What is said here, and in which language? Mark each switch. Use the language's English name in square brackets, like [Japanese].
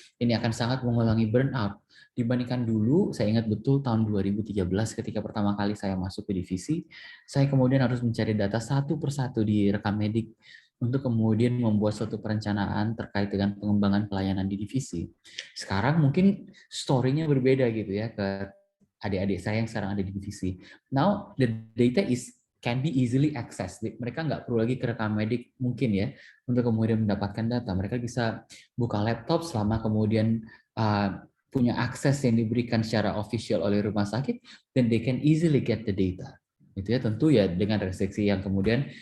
[Indonesian] Ini akan sangat mengurangi burnout dibandingkan dulu. Saya ingat betul tahun 2013 ketika pertama kali saya masuk ke divisi, saya kemudian harus mencari data satu persatu di rekam medik untuk kemudian membuat suatu perencanaan terkait dengan pengembangan pelayanan di divisi. Sekarang mungkin story-nya berbeda gitu ya ke adik-adik saya yang sekarang ada di divisi. [English] Now the data can be easily accessed. [Indonesian] Mereka nggak perlu lagi ke rekam medik mungkin ya untuk kemudian mendapatkan data. Mereka bisa buka laptop selama kemudian punya akses yang diberikan secara official oleh rumah sakit, dan [English] they can easily get the data. [Indonesian] Itu ya, tentu ya dengan restriksi yang kemudian